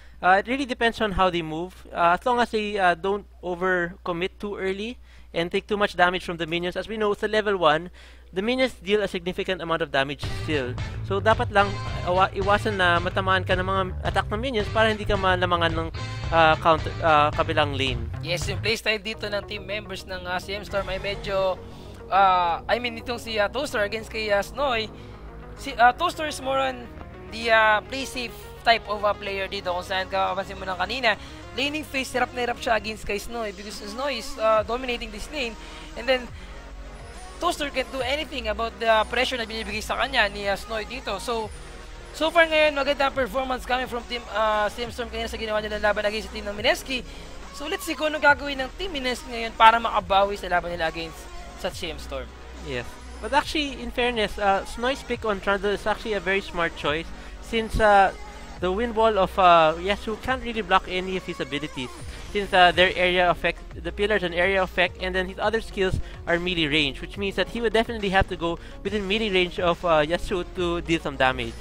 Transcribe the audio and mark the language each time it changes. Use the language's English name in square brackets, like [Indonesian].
[English] It really depends on how they move. As long as they don't overcommit too early and take too much damage from the minions. As we know, sa level 1, the minions deal a significant amount of damage still. [Filipino] So, dapat lang iwasan na matamaan ka ng mga attack ng minions para hindi ka malamangan ng kabilang lane. Yes, yung playstyle dito ng team members ng CMStorm ay medyo, itong si Toaster against kay Snoy. Si Toaster [English] is more on the play safe type of player [Filipino] dito, kung saan kapansin mo ng kanina. [English] Laning phase, [Filipino] hirap na hirap siya [English] against kay Snoy because Snoy is dominating this lane, and then Toaster can't do anything about the pressure [Filipino] na binibigay sa kanya ni Snoy dito. So far ngayon, maganda performance coming from team CMStorm kanina sa ginawa nila laban against sa team ng Mineski. [English] So let's see [Filipino] kung ano gagawin ng team Mineski ngayon para makabawi sa laban nila against sa CMStorm. [English] Yes. But actually, in fairness, Snoy's pick on Trundle is actually a very smart choice, since the wind wall of Yasuo can't really block any of his abilities, since their area effect, the pillars and area effect, and then his other skills are melee range, which means that he would definitely have to go within melee range of Yasuo to deal some damage.